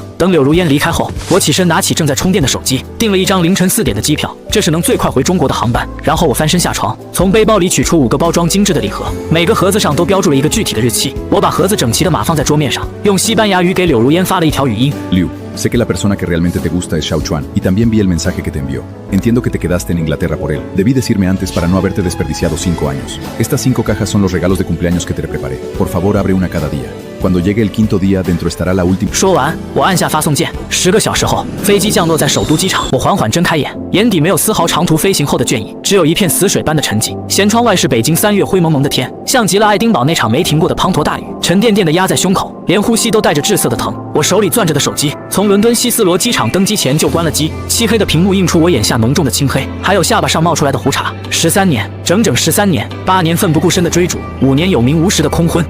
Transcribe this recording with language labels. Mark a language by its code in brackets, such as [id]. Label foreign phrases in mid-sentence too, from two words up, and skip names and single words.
[zh] 等柳如烟离开后，我起身拿起正在充电的手机，订了一张凌晨4点的机票，这是能最快回中国的航班。然后我翻身下床，从背包里取出5个包装精致的礼盒，每个盒子上都标注了一个具体的日期。我把盒子整齐地码放在桌面上，用西班牙语给柳如烟发了一条语音。 [es] Liu，sé que la persona que realmente te gusta es Xiao Chuan, y también vi el mensaje que te envió. Entiendo que te quedaste en Inglaterra por él. Debí decirme antes para no haberte desperdiciado 5 años. Estas 5 cajas son los regalos de cumpleaños que te preparé. Por favor, abre una cada día. Cuando llegue el quinto día, dentro estará la última。 [zh] 说完，我按下发送键。10个小时后，飞机降落在首都机场。我缓缓睁开眼，眼底没有丝毫长途飞行后的倦意，只有一片死水般的沉寂。舷窗外是北京3月灰蒙蒙的天，像极了爱丁堡那场没停过的滂沱大雨，沉甸甸的压在胸口，连呼吸都带着滞涩的疼。我手里攥着的手机，从伦敦希斯罗机场登机前就关了机，漆黑的屏幕映出我眼下浓重的青黑，还有下巴上冒出来的胡茬。13年，整整13年，8年奋不顾身的追逐，5年有名无实的空婚。